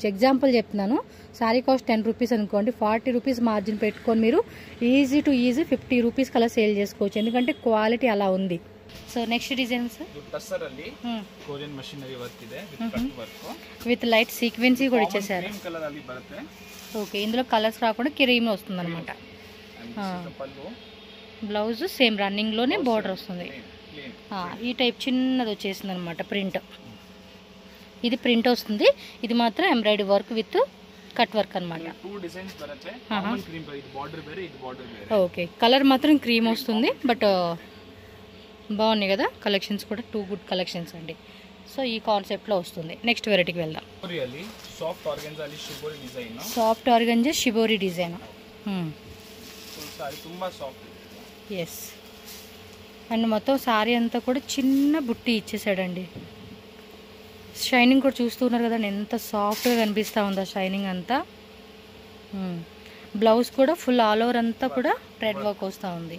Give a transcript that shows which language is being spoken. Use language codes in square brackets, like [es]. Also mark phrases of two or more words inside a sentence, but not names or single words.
[te] ఎగ్జాంపుల్ చెప్తున్నాను, [en] saree cost [te] 10 రూపీస్ అనుకోండి, [en] 40 rupees margin [te] పెట్టుకొని మీరు [en] easy to easy [te] 50 రూపీస్కి అలా సేల్ చేసుకోవచ్చు, ఎందుకంటే క్వాలిటీ అలా ఉంది. [en] so next design sir, Korean machinery work ಇದೆ with cut work with light sequency కూడా ఇచ్చేసారు. cream colour [kn] ಅಲ್ಲಿ ಬರುತ್ತೆ. [te] ఓకే, ఇందులో కలర్స్ రాకుండా క్రీమ్ వస్తుంది అనమాట. [en] blouse same running [te] లోనే బోర్డర్ వస్తుంది. ఈ టైప్ చిన్నది వచ్చేసింది అనమాట ప్రింట్. ఇది ప్రింట్ వస్తుంది, ఇది మాత్రం [en] embroidery work with cut work [te] అనమాట. [en] okay, colour [te] మాత్రం క్రీమ్ వస్తుంది, బట్ బాగున్నాయి కదా కలెక్షన్స్ కూడా. [en] 2 good collections [te] అండి, సో ఈ కాన్సెప్ట్లో వస్తుంది. [en] next varietyki [te] వెళ్దాం. [en] really soft organza ಅಲ್ಲಿ shibori design. soft organza shibori design. full saree ತುಂಬಾ ಸಾಫ್ಟ್. ఎస్. [te] అండ్ మొత్తం సారీ అంతా కూడా చిన్న బుట్టి ఇచ్చేసాడండి. షైనింగ్ కూడా చూస్తున్నారు కదండి, ఎంత సాఫ్ట్గా కనిపిస్తూ ఉందో షైనింగ్ అంతా. బ్లౌజ్ కూడా [en] full all over [te] అంతా కూడా [en] thread work [te] వస్తూ ఉంది.